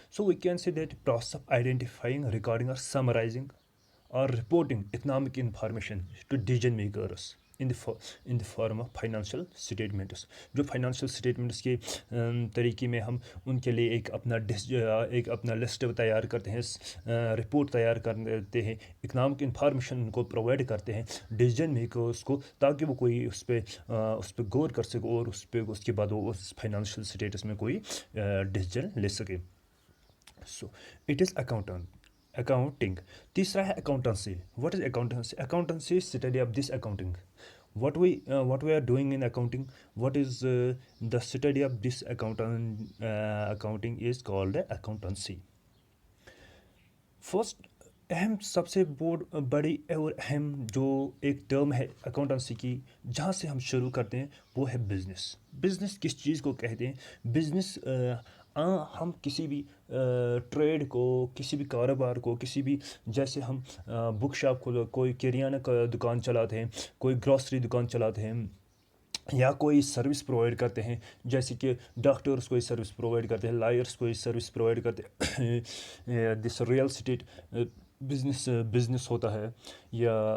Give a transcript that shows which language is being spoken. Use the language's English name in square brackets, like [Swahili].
[English] So we can say that process of identifying, recording or summarizing or reporting economic information to decision makers in the form of financial statements। [Hindi] जो financial statements के तरीके में हम उनके लिए एक अपना लिस्ट तैयार करते हैं, रिपोर्ट तैयार करते हैं, इकनॉमिक इंफॉर्मेशन उनको प्रोवाइड करते हैं डिसीजन मेकर्स को, ताकि वो कोई उस पर गौर कर सके और उसके बाद वो उस फाइनेंशियल स्टेटस में कोई डिसीजन ले सके। [English] So it is accounting. [Hindi] तीसरा है accountancy. [English] What is accountancy? Accountancy is study of this accounting. what we are doing in accounting, what is the study of this accounting is called accountancy। [Hindi] First सबसे बड़ी और अहम जो एक term है accountancy की, जहाँ से हम शुरू करते हैं, वो है बिज़नेस। बिज़नेस किस चीज़ को कहते हैं? बिज़नेस हम किसी भी ट्रेड को, किसी भी कारोबार को, किसी भी, जैसे हम बुक शॉप खोलो, कोई किराना का दुकान चलाते हैं, कोई ग्रॉसरी दुकान चलाते हैं, या कोई सर्विस प्रोवाइड करते हैं, जैसे कि डॉक्टर्स कोई सर्विस प्रोवाइड करते हैं, लायर्स कोई सर्विस प्रोवाइड करते हैं, दिस रियल स्टेट बिज़नेस होता है, या